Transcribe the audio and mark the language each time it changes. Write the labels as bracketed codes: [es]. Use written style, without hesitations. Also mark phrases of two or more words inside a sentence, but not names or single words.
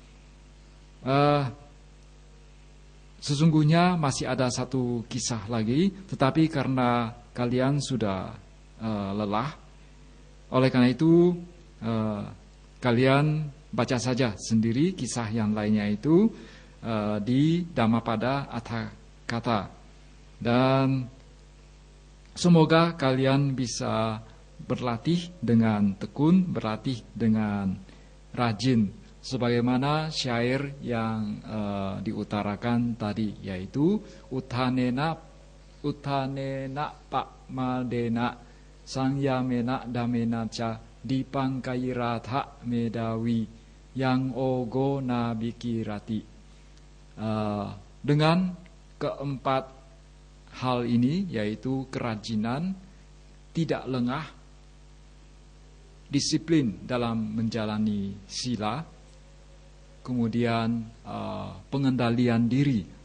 [id] Sesungguhnya masih ada satu kisah lagi, tetapi karena kalian sudah lelah, oleh karena itu kalian baca saja sendiri kisah yang lainnya itu di Dhammappada Atthakatha. Dan semoga kalian bisa berlatih dengan tekun, berlatih dengan rajin, sebagaimana syair yang diutarakan tadi, yaitu [pi] Uttanena Pakmadena Sangyamena Dhammena cha Dipangkairatha Medawi Yang Ogo Nabikirati. [id] Dengan keempat hal ini, yaitu kerajinan, tidak lengah, disiplin dalam menjalani sila, kemudian pengendalian diri